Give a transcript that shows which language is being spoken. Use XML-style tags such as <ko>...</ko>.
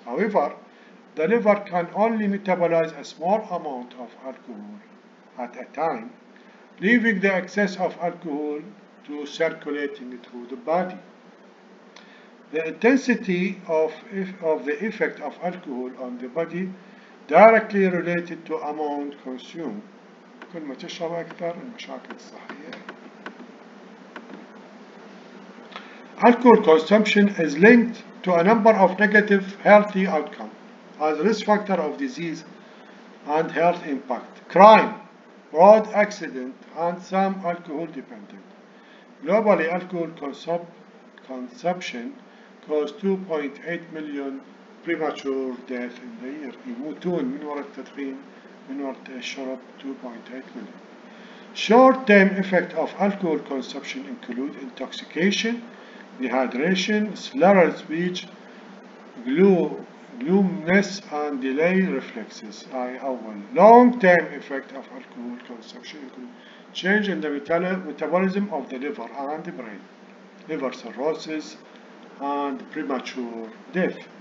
<en>However, the liver can only metabolize a small amount of alcohol at a time, leaving the excess of alcohol to circulating through the body. The intensity of the effect of alcohol on the body directly related to amount consumed.</en> <ar>كل ما تشرب أكثر المشاكل الصحية.</ar> <en>Alcohol consumption is linked to a number of negative healthy outcomes as a risk factor of disease and health impact, crime, road accident, and some alcohol dependent. Globally, alcohol consumption caused 2.8 million premature deaths in the year.</en> <ar>يموتون من وراء التدخين من وراء الشرب</ar> <en>2.8 million. Short-term effects of alcohol consumption include intoxication, dehydration, slurred speech, gloominess, and delayed reflexes. Long-term effect of alcohol consumption include change in the metabolism of the liver and the brain, liver cirrhosis, and premature death.</en>